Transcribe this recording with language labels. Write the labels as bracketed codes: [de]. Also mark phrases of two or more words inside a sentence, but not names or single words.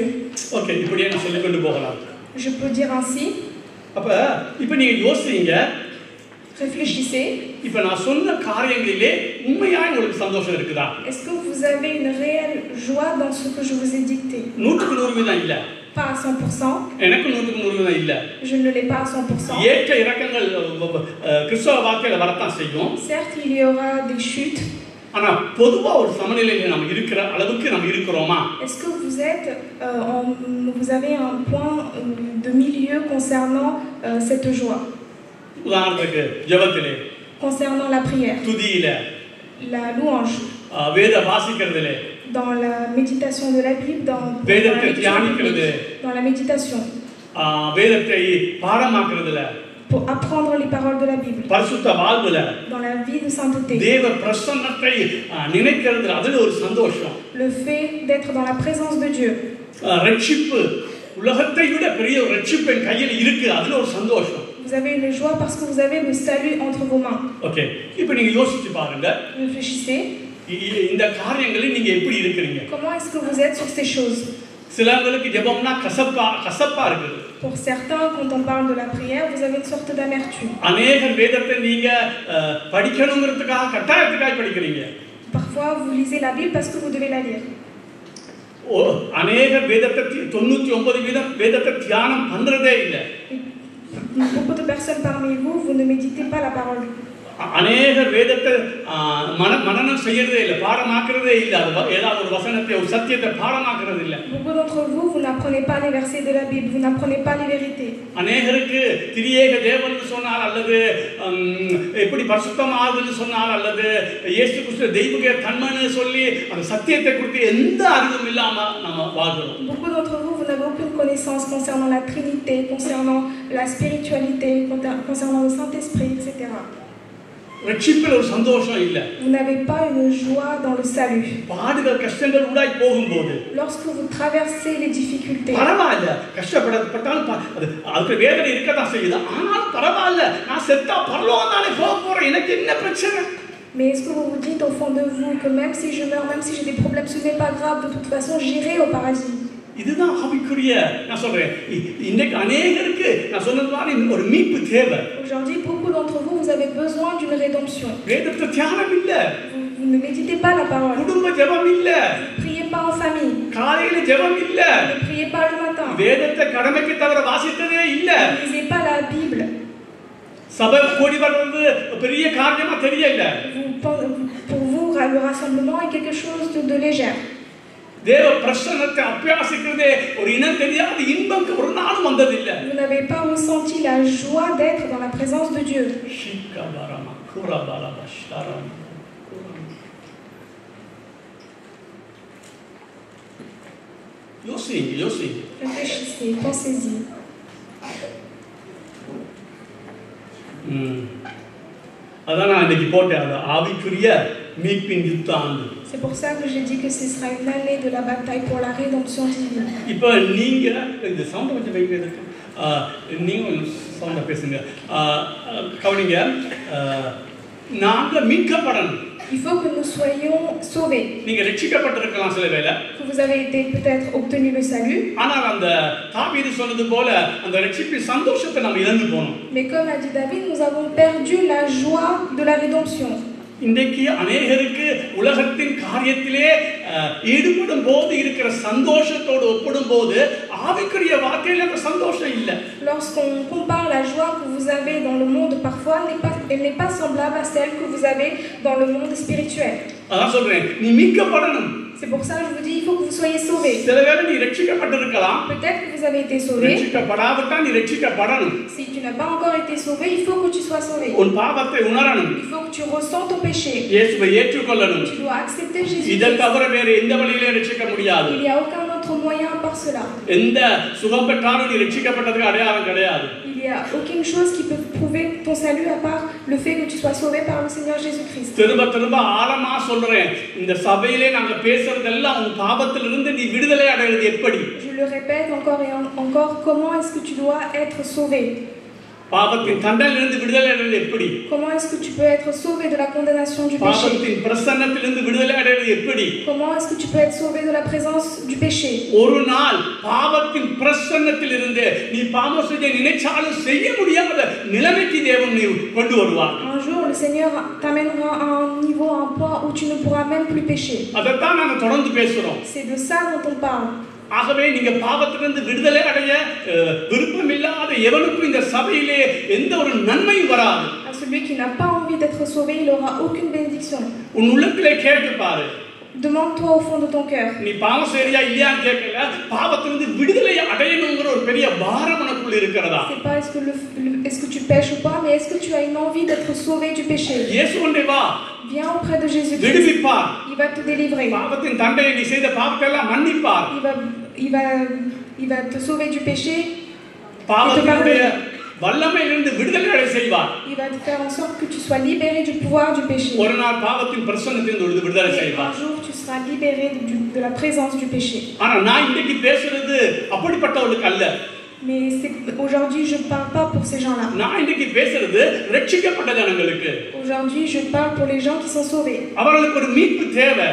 [ta] ஓகே, இப்படியே நான் சொல்லிக் கொண்டு போகலாம். [fr] Je peux dire ainsi. [ta] அப்ப இப்போ நீங்க யோசிங்க, [fr] réfléchissez. [ta] இப்போ நான் சொன்ன காரியங்களிலே உண்மையாய் உங்களுக்கு சந்தோஷம் இருக்குதா? [fr] Est-ce que vous avez une réelle joie dans ce que je vous ai dicté? [ta] 100% இல்ல. [fr] Pas à 100%. [ta] எனக்கு 100% இல்ல. [fr] Je ne l'ai pas à 100%. [ta] ஏற்ற இறக்கங்கள் கிறிஸ்தவ வாழ்க்கையில வரத்தான் செய்யும். [fr] Certes, il y aura des chutes. [ta] ஆனா பொதுவா ஒரு சமநிலையில நம்ம இருக்கிற அளவுக்கு நம்ம இருக்கிறோமா? [fr] Est-ce que vous êtes vous avez un point de milieu concernant cette joie? [ta] உதாரணத்துக்கு ஜெபத்திலே, [fr] concernant la prière, [ta] துதியிலே, [fr] la louange, [ta] வேத வாசிக்கிறதிலே, [fr] dans la méditation de la Bible, dans la méditation, [ta] வேதத்தை பாடமாக்குறதுல, [fr] pour apprendre les paroles de la Bible, [ta] பரிசுத்த வாழ்வுல, [fr] dans la vie de sainteté, [ta] தேவ பிரசன்னத்தை நினைக்கிறதுல அதுல ஒரு சந்தோஷம். [fr] le fait d'être dans la présence de Dieu, [ta] ரட்சிப்பு உலகத்தை விட பெரிய ஒரு ரட்சிப்பு என் கையில் இருக்கு, அதுல ஒரு சந்தோஷம். [fr] Vous avez une joie parce que vous avez le salut entre vos mains. [ta] ஓகே, இப்போ நீங்க யோசிச்சு பாருங்க, [fr] réfléchissez. [ta] இந்த காரியங்களில் நீங்க எப்படி இருக்கீங்க? [fr] Comment est-ce que vous êtes sur ces choses? [ta] சிலருக்கு ஜெபம்னா கசப்பா இருக்குது. [fr] Pour certains, quand on parle de la prière, vous avez une sorte d'amertume. [ta] அநேக வேதத்தை நீங்க படிக்கணும்ங்கிறதுக்காக கட்டாயத்துக்காக படிக்கிறீங்க. [fr] Parfois, vous lisez la Bible parce que vous devez la lire. [ta] அநேக வேதத்தை 99% வேதத்தை தியானம் பண்றதே இல்லை. [fr] Beaucoup de personnes parmi vous, vous ne méditez pas la parole. [ta] அநேக வேதத்தை மனனம் செய்யறதே இல்லை, பாடமாக்குறதே இல்லை. ஏதாவது ஒரு வசனத்தை ஒரு சத்தியத்தை பாடமாக்குறது இல்லை. [fr] Beaucoup d'entre vous, vous n'apprenez pas les versets de la Bible, vous n'apprenez pas les vérités. [ta] அநேகருக்கு திரியேக தேவன் சொன்னால் அல்லது எப்படி பரிசுத்தமாகுதுன்னு சொன்னால் அல்லது இயேசு கிறிஸ்து தெய்வீக தன்மைன்னு சொல்லி அந்த சத்தியத்தை குறித்து எந்த அறிவும் இல்லாம நம்ம வாழ்கிறோம். [fr] Beaucoup d'entre vous, vous n'avez aucune connaissance concernant la Trinité, concernant la spiritualité, concernant le Saint-Esprit, etc. [ta] ரட்சிப்பில் ஒரு சந்தோஷம் இல்லை. [fr] Vous n'avez pas une joie dans le salut. [ta] பாடுகள் கஷ்டங்கள் ஊடாய் போகும்போது, [fr] lorsque vous traversez les difficultés, [ta] பரவாயில்லை, கஷ்டப்பட்டாலும் அதுக்கு வேதனை இருக்கதான் செய்யுது, ஆனால் பரவாயில்ல, நான் செத்தா பரலோகம் தானே போக போறேன், எனக்கு என்ன பிரச்சனை? [fr] Mais est-ce que vous vous dites au fond de vous que même si je meurs, même si j'ai des problèmes, ce n'est pas grave, de toute façon j'irai au paradis? [ta] இதுதான் ஆவிக்குரிய நான் சொல்றேன். இன்னைக்கு அநேகருக்கு நான் சொன்னது மாதிரி ஒரு மீட்பு தேவை. [fr] Aujourd'hui, beaucoup d'entre vous, vous avez besoin d'une rédemption. [ta] வேதத்தை தியானம் இல்ல. [fr] Vous ne méditez pas la parole. [ta] குடும்ப ஜெபம் இல்ல. [fr] Ne priez pas en famille. [ta] காலையில ஜெபம் இல்ல. [fr] Ne priez pas le matin. [ta] வேதத்தை கடமைக்கு தவிர வாசித்ததே இல்ல. [fr] Ne lisez pas la Bible. [ta] சபை கூடி வர்றது பெரிய காரியமா தெரியல. [fr] Pour vous, le rassemblement est quelque chose de légère. [ta] தேவ பிரசன்னத்தை அபியாசிக்கிறதே ஒரு இனம் தெரியாத இன்பம் ஒரு நாளும் வந்ததில்லை. [fr] Vous n'avez pas ressenti la joie d'être dans la présence de Dieu. Réfléchissez, pensez-y. [ta] அதான் நான் இன்னைக்கு போட்டேன், அது ஆவிக்குரிய மீட்பின் யுத்த ஆண்டு. [fr] C'est pour ça que j'ai dit que ce sera une année de la bataille pour la rédemption divine. [ta] இப்போ நீங்க இந்த சவுண்ட் கொஞ்சம் வைக்கிறதுக்கு நீங்க சவுண்டாக பேசுங்க. கவனிங்க, நாங்கள் மீட்கப்படணும். [fr] Il faut que nous soyons sauvés. [ta] நீங்க ரட்சிக்கப்பட்டிருக்கலாம் சில வேளை. [fr] Que vous avez été peut-être obtenu le salut. [ta] ஆனால் அந்த தாவீது சொன்னது போல அந்த ரட்சிப்பின் சந்தோஷத்தை நம்ம இழந்து போனோம். [fr] Mais comme a dit David, nous avons perdu la joie de la rédemption. [ta] இன்றைக்கு அநேகருக்கு உலகத்தின் காரியத்திலே ஈடுபடும் போது இருக்கிற சந்தோஷத்தோடு ஒப்பிடும் போது ஆவிக்குரிய வாழ்க்கையில் அந்த சந்தோஷம் இல்லை. [fr] Lorsqu'on compare la joie que vous avez dans le monde, parfois elle n'est pas semblable à celle que vous avez dans le monde spirituel. [ta] அதான் சொல்றேன், நீ மீட்கப்படணும். [fr] C'est pour ça que je vous dis, il faut que vous soyez sauvés. [ta] சில வேளை நீ ரட்சிக்கப்பட்டிருக்கலாம். [fr] Peut-être que vous avez été sauvés. [ta] ரட்சிக்கப்படாவிட்டா நீ ரட்சிக்கப்படணும். [fr] Si tu n'as pas encore été sauvé, il faut que tu sois sauvé. [ta] உன் பாவத்தை உணரணும். [fr] Il faut que tu ressens ton péché. [ta] இயேசுவை ஏற்றுக்கொள்ளணும். [fr] Tu dois accepter Jésus. [ta] இதை தவிர வேறு எந்த வழியிலே ரட்சிக்க முடியாது. [fr] Il n'y a aucun autre moyen à part cela. [ta] எந்த சுகம் பெற்றாலும் நீ ரட்சிக்கப்பட்டதுக்கு அடையாளம் கிடையாது. [fr] Il n'y a aucune chose qui peut prouver ton salut à part le fait que tu sois sauvé par le Seigneur Jésus-Christ. [ta] திரும்ப ஆழமா சொல்றேன், இந்த சபையிலே நாங்க பேசுறதெல்லாம் உன் பாவத்திலிருந்து நீ விடுதலை அடைவது எப்படி? [fr] Je le répète encore et encore, comment est-ce que tu dois être sauvé? [ta] பாவத்தின் தண்டனையிலிருந்து விடுதலை அடைவது எப்படி? [fr] Comment est-ce que tu peux être sauvé de la condamnation du péché? [ta] பாவத்தின் பிரசன்னத்திலிருந்து விடுதலை அடைவது எப்படி? [fr] Comment est-ce que tu peux être sauvé de la présence du péché? [ta] ஒரு நாள் பாவத்தின் பிரசன்னத்திலிருந்து நீ பாவம் செய்ய நினைச்சாலும் செய்ய முடியாத நிலைமைக்கு தேவன் நீ கொண்டு வருவார். [fr] Un jour le Seigneur t'amènera à un niveau, à un point où tu ne pourras même plus pécher. [ta] அதைத்தான் நாம தொடர்ந்து பேசுறோம். [fr] C'est de ça dont on parle. [ta] ஆகவே நீங்க பாவத்திலிருந்து விடுதலை அடைய விருப்பமில்லாத எவனுக்கும் இந்த சபையிலே எந்த ஒரு நன்மையும் வராது. [fr] À celui qui n'a pas envie d'être sauvé, il n'aura aucune bénédiction. [ta] உன் உள்ளத்திலே கேட்டு பாரு. [fr] Demande-toi au fond de ton cœur. [ta] நீ பாவம் செய்றியா இல்லையான்னு கேட்கல, பாவத்திலிருந்து விடுதலை அடையணுங்கிற ஒரு பெரிய பாரம் உனக்குள்ள இருக்கிறதா? [fr] C'est pas est-ce que tu pêches ou pas, mais est-ce que tu as une envie d'être sauvé du péché? [ta] இயேசுவே வா. [fr] Viens auprès de Jésus-Christ. [ta] விடுவிப்பார். [fr] Il va te délivrer. [ta] பாவத்தின் தண்டனை நீ செய்த பாவத்தை எல்லாம் மன்னிப்பார். [fr] Il va te sauver du péché. [ta] பாவத்தினுடைய வல்லமையிலிருந்து விடுதலை அடைய செய்வார். [fr] Il va te faire en sorte que tu sois libéré du pouvoir du péché. [ta] ஒரு நாள் பாவத்தின் பிரசன்னத்திலிருந்து விடுதலை செய்வார். [fr] Un jour tu seras libéré de la présence du péché. [ta] ஆனா நான் இன்னைக்கு பேசுறது அப்படிப்பட்டவங்களுக்கு அல்ல. [fr] Mais aujourd'hui je parle pas pour ces gens-là. [ta] நான் இன்னைக்கு பேசுறது ரட்சிக்கப்பட்ட ஜனங்களுக்கு. [fr] Aujourd'hui je parle pour les gens qui sont sauvés. [ta] அவங்களுக்கு ஒரு மீட்பு தேவை.